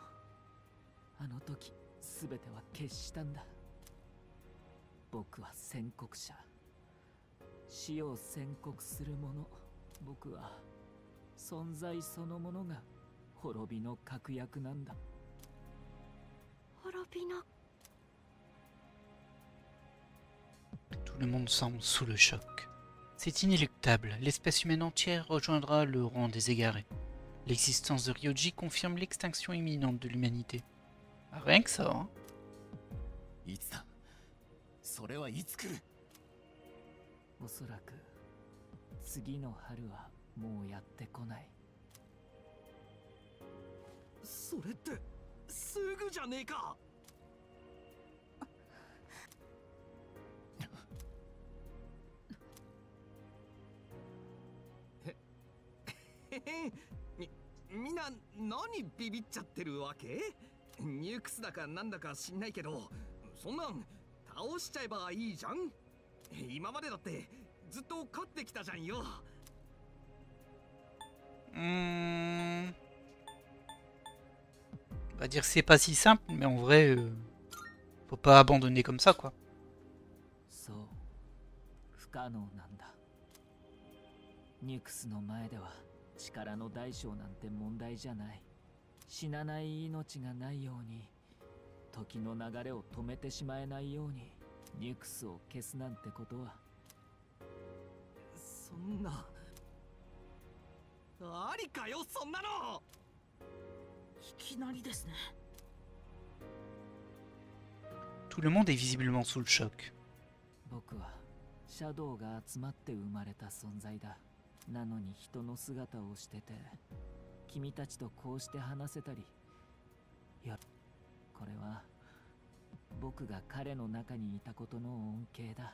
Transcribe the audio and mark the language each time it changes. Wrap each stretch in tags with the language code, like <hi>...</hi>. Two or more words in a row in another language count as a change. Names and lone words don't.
<ja>あの時全ては決したんだ。僕は宣告者、死を宣告する者。僕は存在そのものが滅びの確約なんだ。滅びの。</ja> <fr>Tout le monde semble sous le choc. C'est inéluctable, l'espèce humaine entière rejoindra le rang des égarés. L'existence de Ryoji confirme l'extinction imminente de l'humanité. Ah, rien que ça, hein.</fr> <ja>いつだそれはいつ来るおそらく次の春はもうやってこない。それってすぐじゃねえか。みんな何ビビっちゃってるわけ？ニュークスだかなんだか知んないけど、そんなん倒しちゃえばいいじゃん。今までだってずっと勝ってきたじゃんよ。</ja> <fr>On va dire que c'est pas si simple, mais en vrai, faut pas abandonner comme ça, quoi.</fr> <ja>そう、不可能なんだ。ニュクスの前では力の大小なんて問題じゃない。死なない命がないように、時の流れを止めてしまえないように、ニュクスを消すなんてことは。そんなありかよ、そんなの。いきなりですね。</ja> <fr>Tout le monde est visiblement sous le choc.</fr> <ja>僕はシャドウが集まって生まれた存在だ。なのに人の姿をしてて、君たちとこうして話せたり、いや、これは僕が彼の中にいたことの恩恵だ。</ja>